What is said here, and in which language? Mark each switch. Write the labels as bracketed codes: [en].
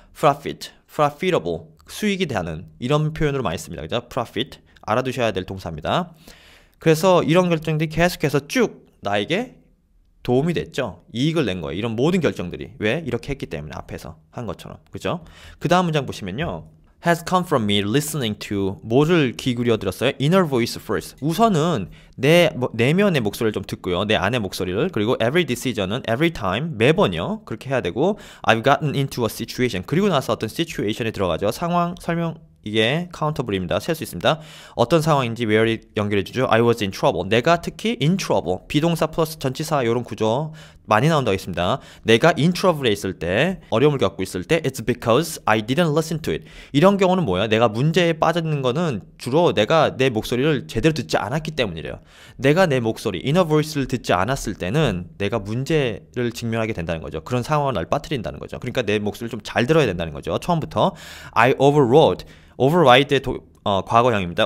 [ko] profit, profitable, 수익이 되는 이런 표현으로 많이 씁니다. 그죠? profit, 알아두셔야 될 동사입니다. 그래서 이런 결정들이 계속해서 쭉 나에게 도움이 됐죠. 이익을 낸 거예요. 이런 모든 결정들이. 왜? 이렇게 했기 때문에 앞에서 한 것처럼. 그죠? 그 다음 문장 보시면요. [en] has come from me listening to [ko] 뭐를 귀 기울여 들었어요? [en] inner voice first. [ko] 우선은 내 내면의 목소리를 좀 듣고요. 내 안의 목소리를. 그리고 every decision은 every time, 매번요. 그렇게 해야 되고 [en] I've gotten into a situation. [ko] 그리고 나서 어떤 situation에 들어가죠. 상황, 설명, 이게 카운터블입니다. 셀 수 있습니다. 어떤 상황인지 where이 연결해주죠. [en] I was in trouble. [ko] 내가 특히 in trouble. 비동사 플러스 전치사 이런 구조 많이 나온다고 했습니다. 내가 in trouble에 있을 때, 어려움을 겪고 있을 때 [en] It's because I didn't listen to it. [ko] 이런 경우는 뭐야? 내가 문제에 빠졌는 거는 주로 내가 내 목소리를 제대로 듣지 않았기 때문이래요. 내가 내 목소리, inner voice를 듣지 않았을 때는 내가 문제를 직면하게 된다는 거죠. 그런 상황을 날 빠뜨린다는 거죠. 그러니까 내 목소리를 좀 잘 들어야 된다는 거죠. 처음부터 I override의 과거형입니다.